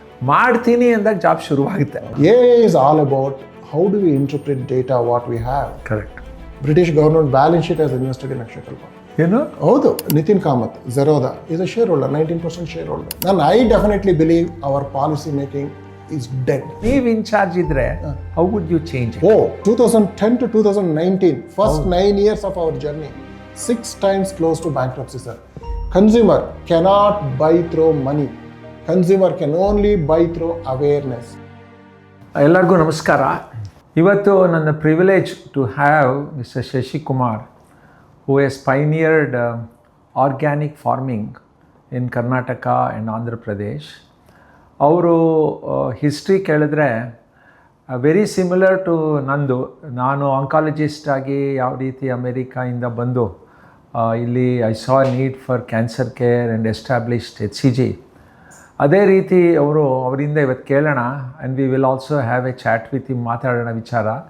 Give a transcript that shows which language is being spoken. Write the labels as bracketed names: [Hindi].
[Kannada] ಮಾಡ್ತೀನಿ ಅಂದಾಗ ಜಾಬ್ ಶುರುವಾಗುತ್ತೆ. [English] Is all about how do we interpret data what we have. Correct. British government balance sheet has invested in Akshayakalpa. [Kannada] ಏನು? ಹೌದು. [English] Nitin Kamath Zerodha is a shareholder, 19% shareholder. ನಾನು I definitely believe our policy making is dead. [Kannada] ನೀವು incharge ಇದ್ರೆ [English] how would you change it? 2010 to 2019 first 9 years of our journey, 6 times close to bankruptcy, sir. Consumer cannot buy through money, consumer can only buy through awareness. [Kannada] ಎಲ್ಲರಿಗೂ ನಮಸ್ಕಾರ. ಇವತ್ತು ನನ್ನ [English] Privilege to have mister Shashikumar who has pioneered organic farming in Karnataka and Andhra Pradesh. [Kannada] ಅವರು history ಕೇಳಿದ್ರೆ [English] very similar to [Kannada] ನಂದು. ನಾನು oncologist ಆಗಿ ಯಾವ ರೀತಿ ಅಮೇರಿಕಾಯಿಂದ ಬಂದು ಇಲ್ಲಿ [English] I saw need for cancer care and established HCG. [Kannada] ಅದೇ ರೀತಿ ಅವರಿಂದ ಇವತ್ತು ಕೇಳೋಣ [English] and we will also have a chat with him, [Kannada] ಮಾತಾಡೋಣ ವಿಚಾರ.